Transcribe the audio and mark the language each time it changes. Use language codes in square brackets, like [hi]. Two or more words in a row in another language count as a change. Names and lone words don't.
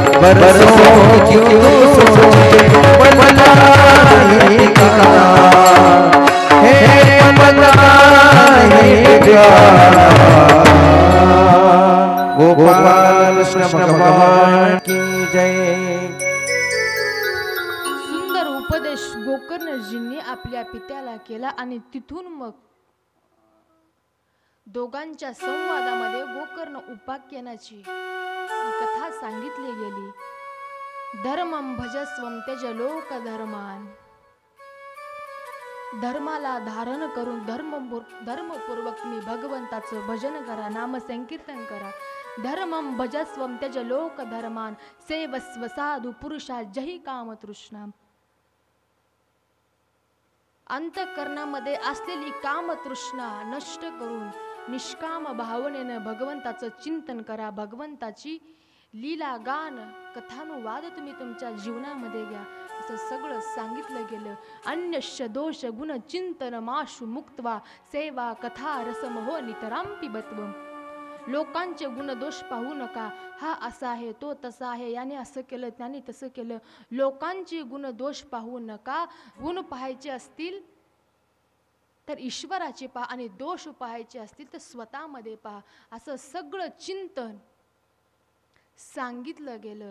[hi] बरसों क्यों तू सोचे पता नहीं ठिकाना है पता नहीं ठिकाना। गोपाल कृष्ण भगवान की जय। [mr] सुंदर उपदेश गोकर्णजींनी आपल्या पित्याला केला आणि तिथून मग दोघांच्या संवादामध्ये गोकर्ण उपाख्यानाची कथा सांगितली गेली। [sa] धर्मं भजस्वं त्यज लोक धर्मान, [mr] धर्माला धारण करून धर्मपूर्वक तुम्ही भगवंताचं भजन करा, नाम संकीर्तन करा। [sa] धर्मं भजस्वं त्यज लोक धर्मान, सेवस्व साधु पुरुषा जही काम तृष्णा। [mr] अंतःकरणामध्ये असलेली कामतृष्णा नष्ट करून निष्काम भावनेनं भगवंताचं चिंतन करा। भगवंताची लीला गान कथानुवाद तुम्ही तुमच्या जीवनामध्ये घ्या, असं सगळं सांगितलं गेलं। [sa] अन्यश्च दोष गुण चिंतन माशु मुक्त्वा, सेवा कथा रसमहो नितरां पिबत्वम्। [mr] लोकांचे गुण दोष पाहू नका, हा असा आहे तो तसा आहे, याने असं केलं त्याने तसं केलं। लोकांचे गुण दोष पाहू नका, गुण पाहायचे असतील तर ईश्वराचे पहा आणि दोष पाहायचे असतील तर स्वतःमध्ये पहा, असं सगळं चिंतन सांगितलं गेलं।